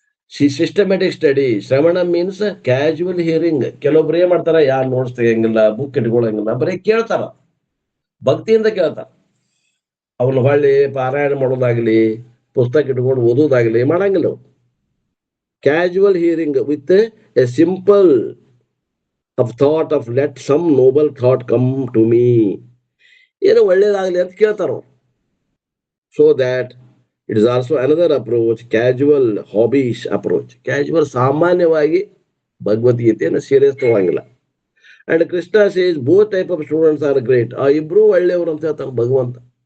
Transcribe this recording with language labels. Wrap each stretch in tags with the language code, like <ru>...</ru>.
<en>Systematic study. ಶ್ರವಣ means casual hearing.</en> <kn>ಕೆಲವೊಬ್ರು ಏನ್ ಮಾಡ್ತಾರ, ಯಾರು ನೋಟ್ಸ್ ತೆಗಿಯಂಗಿಲ್ಲ, ಬುಕ್ ಇಟ್ಕೊಳಂಗಿಲ್ಲ, ಬರೀ ಕೇಳ್ತಾರ, ಭಕ್ತಿಯಿಂದ ಕೇಳ್ತಾರ. ಅವನು ಹೊಳ್ಳಿ ಪಾರಾಯಣ ಮಾಡೋದಾಗ್ಲಿ, ಪುಸ್ತಕ ಇಟ್ಕೊಂಡು ಓದೋದಾಗ್ಲಿ ಮಾಡಂಗಿಲ್ಲ.</kn> <en>Casual hearing with a simple of thought of let some noble thought come to me.</en> <kn>ಏನೋ ಒಳ್ಳೇದಾಗ್ಲಿ ಅಂತ ಕೇಳ್ತಾರ.</kn> <en>So that it is also another approach, casual hobbies approach.</en> <kn>Casual ಸಾಮಾನ್ಯವಾಗಿ ಭಗವದ್ಗೀತೆಯನ್ನು serious ತಗೋಂಗಿಲ್ಲ.</kn> <en>And Krishna says both type of students are great.</en> <kn>ಆ ಇಬ್ರು ಒಳ್ಳೆಯವರು ಅಂತ ಹೇಳ್ತಾನೆ ಭಗವಂತ.</kn>